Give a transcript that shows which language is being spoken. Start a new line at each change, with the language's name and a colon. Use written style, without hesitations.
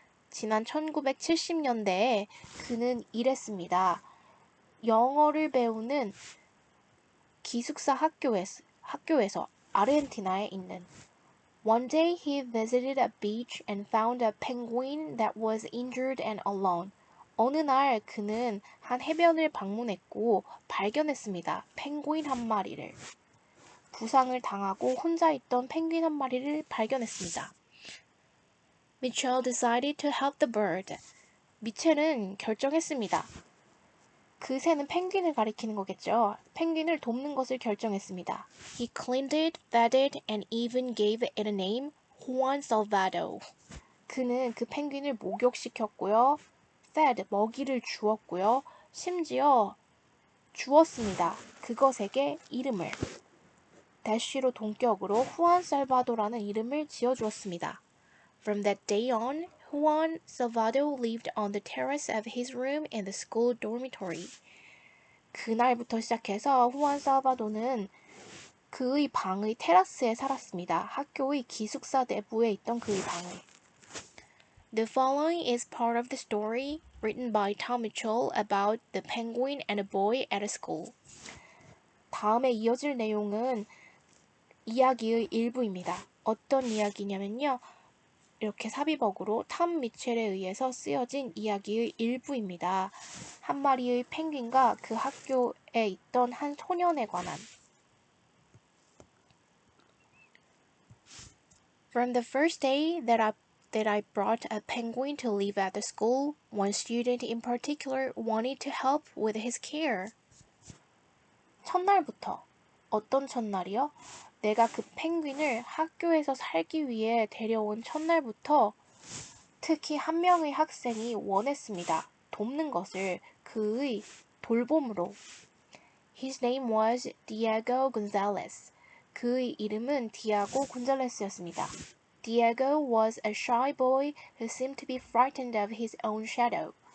Korean: 지난 1970년대에 그는 일했습니다. 영어를 배우는 기숙사 학교에서 아르헨티나에 있는.
English: One day he visited a beach and found a penguin that was injured and alone.
Korean: 어느 날 그는 한 해변을 방문했고 발견했습니다. 펭귄 한 마리를. 부상을 당하고 혼자 있던 펭귄 한 마리를 발견했습니다.
English: Mitchell decided to help the bird.
Korean: 미첼은 결정했습니다. 그 새는 펭귄을 가리키는 거겠죠. 펭귄을 돕는 것을 결정했습니다.
English: He cleaned it, fed it, and even gave it a name, Juan Salvado.
Korean: 그는 그 펭귄을 목욕시켰고요. fed, 먹이를 주었고요. 심지어 주었습니다. 그것에게 이름을. 대쉬로 동격으로 후안 살바도라는 이름을 지어주었습니다.
English: From that day on, Juan Salvado lived on the terrace of his room in the school dormitory.
Korean: 그날부터 시작해서 후안 살바도는 그의 방의 테라스에 살았습니다. 학교의 기숙사 내부에 있던 그의 방에.
English: The following is part of the story written by Tom Mitchell about the penguin and a boy at a school.
Korean: 다음에 이어질 내용은 이야기의 일부입니다. 어떤 이야기냐면요. 이렇게 삽입어구로 탐 미첼에 의해서 쓰여진 이야기의 일부입니다. 한 마리의 펭귄과 그 학교에 있던 한 소년에 관한.
English: From the first day that I brought a penguin to live at the school, one student in particular wanted to help with his care.
Korean: 첫날부터. 어떤 첫날이요? 내가 그 펭귄을 학교에서 살기 위해 데려온 첫날부터 특히 한 명의 학생이 원했습니다. 돕는 것을 그의 돌봄으로.
English: His name was Diego Gonzalez.
Korean: 그의 이름은 디아고 곤잘레스였습니다.
English: Diego was a shy boy who seemed to be frightened of his own shadow.